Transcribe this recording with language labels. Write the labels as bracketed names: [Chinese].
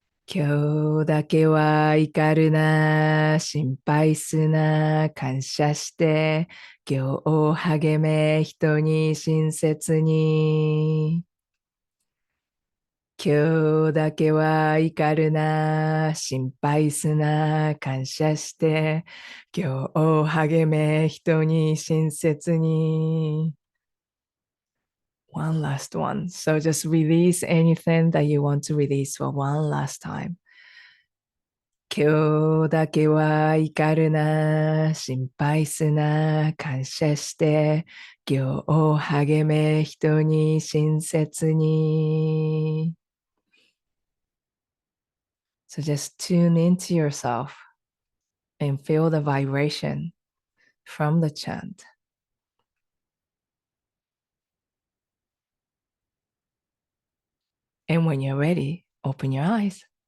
[Japanese] 今日だけは怒るな、心配すな、感謝して、今日励め人に親切に。今日だけは怒るな、心配すな、感謝して、今日励め人に親切に。 [English] One last one. So just release anything that you want to release for one last time. [Japanese] 今日だけは怒るな、心配すな、感謝して、今日励め人に親切に。 [English] So just tune into yourself and feel the vibration from the chant. And when you're ready, open your eyes.